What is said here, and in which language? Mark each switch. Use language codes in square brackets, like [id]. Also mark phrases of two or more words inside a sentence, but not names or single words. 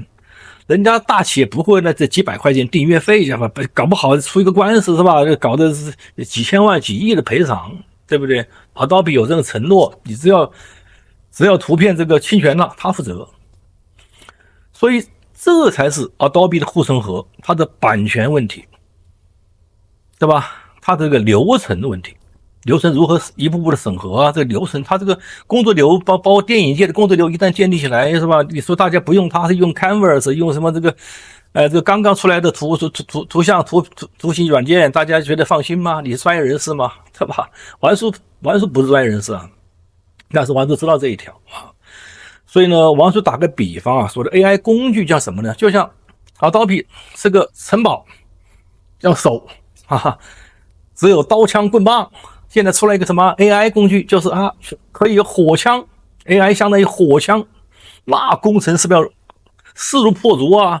[zh] 人家大企業不會那這幾百塊錢訂閱費是吧？搞不好出一個官司是吧？搞的是幾千萬、幾億的賠償，對不對 ？Adobe 有這個承諾，你只要圖片這個侵權了，他負責。所以這才是 Adobe 的護城河，它的版權問題，對吧？它這個流程的問題，流程如何一步步的審核啊？這個流程，它這個工作流包括電影界的工作流一旦建立起來，是吧？你說大家不用它，是用 Canvas，用什麼這個，這個剛剛出來的圖像圖形軟件，大家覺得放心嗎？你是專業人士嗎？對吧？王叔不是專業人士啊，但是王叔知道這一條啊。所以呢，王叔打個比方啊，說的 AI 工具叫什麼呢？就像Adobe是個城堡，要守，哈哈，只有刀槍棍棒。現在出來一個什麼 AI 工具，就是可以有火槍 ，AI 相當於火槍，那工程是不是要勢如破竹啊？